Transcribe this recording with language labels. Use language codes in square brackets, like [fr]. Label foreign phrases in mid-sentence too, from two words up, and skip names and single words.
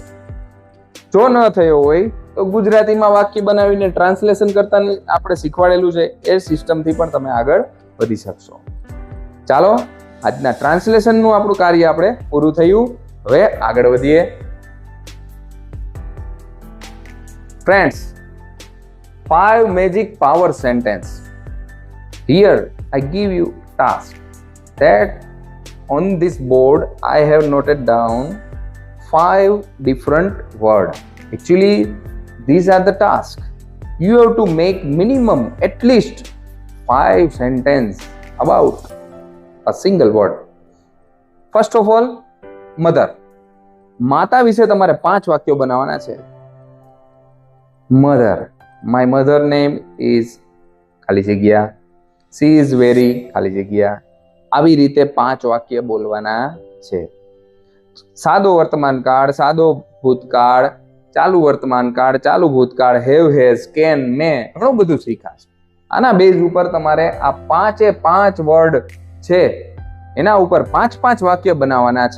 [gu] જો ન થયો હોય તો ગુજરાતીમાં વાક્ય બનાવીને ટ્રાન્સલેશન કરતા આપણે શીખવાડેલું છે એ સિસ્ટમથી પણ તમે આગળ વધી શકશો. ચાલો, આજના ટ્રાન્સલેશનનું આપણું કાર્ય આપણે પૂરું થયું. હવે આગળ વધીએ. ફ્રેન્ડ્સ, [en] 5 magic power sentence. Here I give you task that on this board I have noted down 5 different words. Actually, these are the tasks. You have to make minimum at least 5 sentences about a single word. First of all, mother. [gu] માતા વિશે તમારે 5 વાક્યો બનાવવાના છે. [en] Mother. My mother name is [gu] ખાલી જગ્યા. [en] She is very [gu] ખાલી જગ્યા. આવી રીતે 5 વાક્ય બોલવાના છે. સાદો વર્તમાન કાળ, સાદો ભૂતકાળ, ચાલુ વર્તમાન કાળ, ચાલુ ભૂતકાળ, [en] have, has, can, may, [gu] ઘણું બધું શીખાશે. આના બેઝ ઉપર તમારે આ 5 વર્ડ છે એના ઉપર 5 વાક્ય બનાવવાના છે.